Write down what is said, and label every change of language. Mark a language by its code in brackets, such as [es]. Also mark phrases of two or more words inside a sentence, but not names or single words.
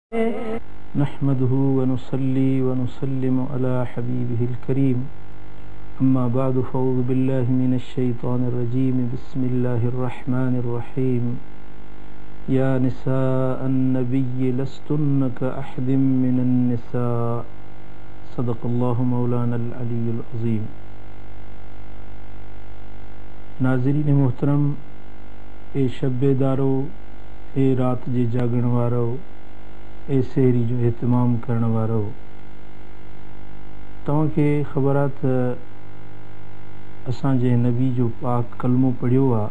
[ar] نحمده ونصلي ونسلم على حبيبه الكريم أما بعد فأعوذ بالله من الشيطان الرجيم بسم الله الرحمن الرحيم يا نساء النبي لستن كأحد من النساء صدق الله مولانا العلي العظيم. [sd] नाज़रीन मोहतरम, ए शब्बेदारो, ए रात जे जागण वारो, ए सहरी जो एहतमाम करण वारो, तव्हांखे ख़बर आहे त असांजे नबी जो पाक कलमो पढ़ियो आहे।